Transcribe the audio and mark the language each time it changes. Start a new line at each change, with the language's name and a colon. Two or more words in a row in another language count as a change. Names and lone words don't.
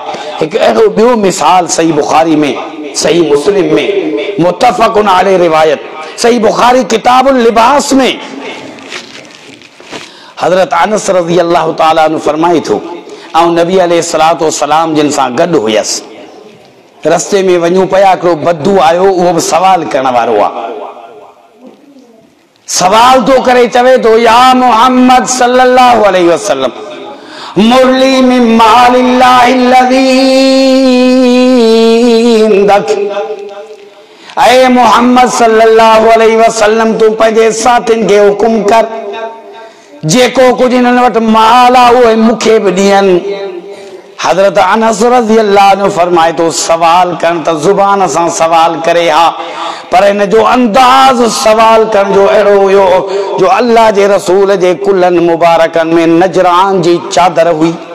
Sindhi: हिकु अहिड़ो ॿियो मिसाल सही बुखारी में, सही मुस्लिम में
Arabic: متفق عليه
Sindhi: रिवायत, सही बुखारी किताबुल लिबास में हज़रत अनस
Arabic: رضي الله تعالى عنه
Sindhi: फरमाए थो, ऐं नबी
Arabic: عليه الصلاة والسلام
Sindhi: जिन सां गॾु हुयसि, रस्ते में वञूं पिया, हिकिड़ो बद्दू आयो, उहो बि सवाल करण वारो आहे। सवाल तो करे चवे तो,
Arabic: يا محمد صلى الله عليه وسلم مر لي من مال الله الذي عندك.
Sindhi: ऐ मोहम्मद
Arabic: صلى الله عليه وسلم
Sindhi: तू पंहिंजे साथियुनि खे हुकुम कर, जेको कुछ इन्हनि वटि माल आहे उहे मूंखे बि ॾियनि। हज़रत अनस
Arabic: رضي الله عنه
Sindhi: फरमाए तो, सवाल करण त ज़ुबान सां सवाल करे हा, पर हिन जो अंदाज़ सवाल करण जो अहिड़ो हुयो जो अल्लाह जे रसूल जे कुल्हनि मुबारकनि में नजरान जी चादर हुई,